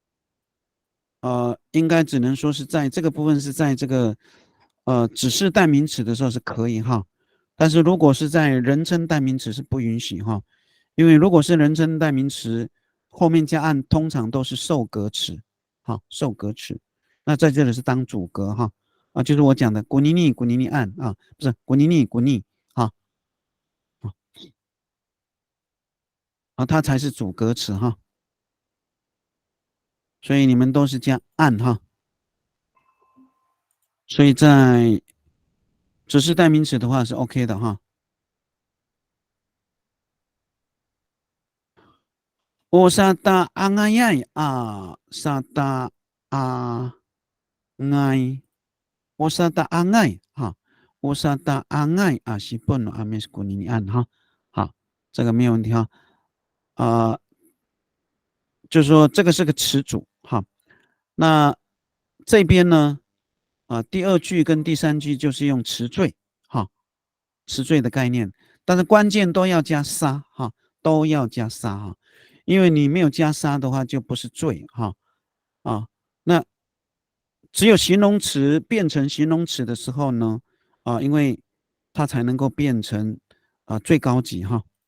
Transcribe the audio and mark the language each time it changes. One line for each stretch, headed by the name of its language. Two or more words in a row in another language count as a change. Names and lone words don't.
Chinese: 应该只能说是在这个部分是在这个指示代名词的时候是可以哈，但是如果是在人称代名词是不允许哈，因为如果是人称代名词后面加案，通常都是受格词，好，受格词，那在这里是当主格哈，就是我讲的古尼尼古尼尼案啊，不是古尼尼古尼，好，它才是主格词哈，所以你们都是加案哈，所以在指示代名词的话是 OK 的哈。
Amis: Osata angayay sata angay osata angay
Chinese: 哈，
Amis: osata angay sipon ames kuninian
Chinese: 哈，好，这个没有问题哈，就是说这个是个词组哈，那这边呢，第二句跟第三句就是用词缀哈，词缀的概念，但是关键都要加沙哈，都要加沙哈，因为你没有加沙的话就不是缀哈，那只有形容词变成形容词的时候呢，因为它才能够变成最高级哈。